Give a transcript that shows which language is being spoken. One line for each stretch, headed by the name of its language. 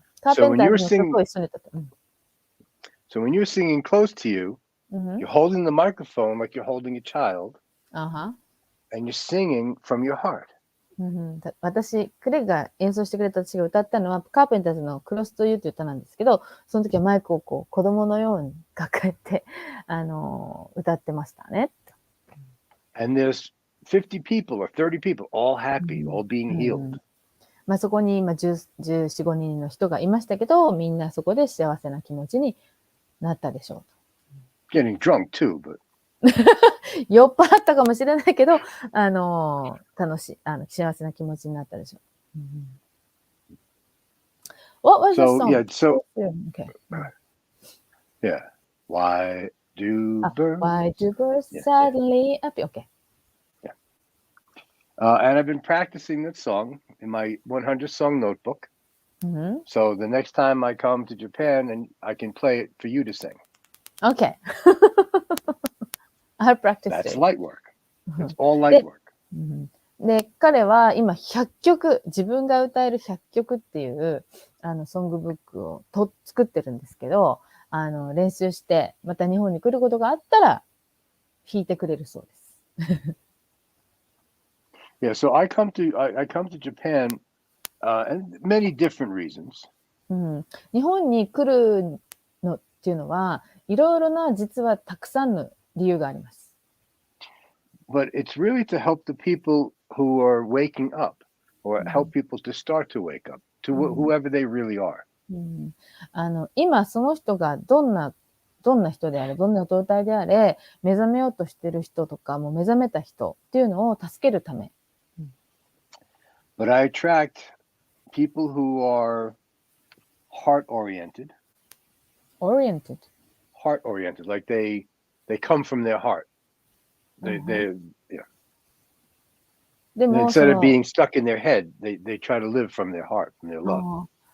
Japanese: Carpenter の曲を一緒に歌った。
English: So when you're singing close to you, you're holding the microphone like you're holding a child, and you're singing from your heart.
Japanese: 私、クレッグが演奏してくれた私が歌ったのは、カーペンターズのクロスとユーという歌なんですけど、その時はマイクをこう子供のように抱えて、歌ってましたね。
English: And there's 50 people or 30 people, all happy, all being healed.
Japanese: まあそこに今14、5人の人がいましたけど、みんなそこで幸せな気持ちになったでしょう。
English: Getting drunk too, but
Japanese: 酔っ払ったかもしれないけど、楽しい、幸せな気持ちになったでしょう。
English: What was the song? Okay. Yeah. Why do birds suddenly appear? Okay. Yeah. And I've been practicing that song in my 100 song notebook. So the next time I come to Japan, and I can play it for you to sing. Okay. I'll practice it. That's light work. It's all light work.
Japanese: で、彼は今100曲、自分が歌える100曲っていう、ソングブックを作ってるんですけど、練習して、また日本に来ることがあったら、弾いてくれるそうです。
English: Yeah, so I come to Japan, and many different reasons.
Japanese: 日本に来るのっていうのは、いろいろな実はたくさんの理由があります。
English: But it's really to help the people who are waking up, or help people to start to wake up, to whoever they really are.
Japanese: 今その人がどんな人であれ、どんな状態であれ、目覚めようとしてる人とか、もう目覚めた人っていうのを助けるため。
English: But I attract people who are heart-oriented. Heart-oriented, like they come from their heart. Instead of being stuck in their head, they try to live from their heart, from their love.